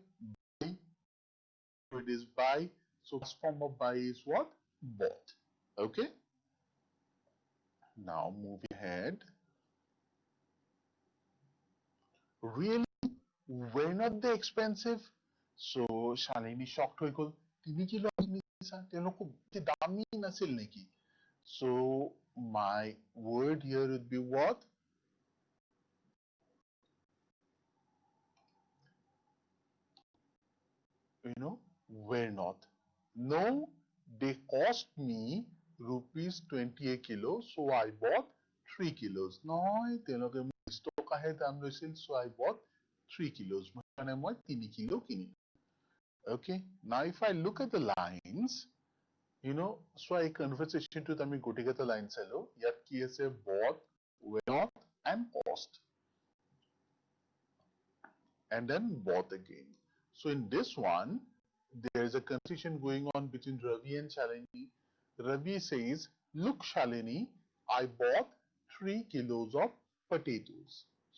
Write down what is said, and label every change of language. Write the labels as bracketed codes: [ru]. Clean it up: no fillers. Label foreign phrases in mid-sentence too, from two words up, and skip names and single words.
[en] Buy. Word is buy. So first form of buy is what? Bought. Okay? Now moving ahead. Really? Were not they expensive? So Shalini shocked [as] হৈ গল. 3 kilo কিনিছা, তেওঁলোকক কি দামী নাছিল নেকি? [en] So my word here would be what? Were not. No, they cost me rupees 20 a kilo, so I bought 3 kilos. [as] নহয়, তেওঁলোকে 20 টকাহে দাম লৈছিল, [en] so I bought 3 kilos. [as] মানে মই 3 কিলো কিনিলো. [en] Okay, now if I look at the lines, so I conversation to [as] আমি গোটেইকেইটা line চালো. ইয়াত কি আছে? [en] Bought, were not, and cost. And then bought again. So in this one, there is a conversation going on between Ravi and Shalini. Ravi says, look Shalini, I bought 3 kilos of potatoes.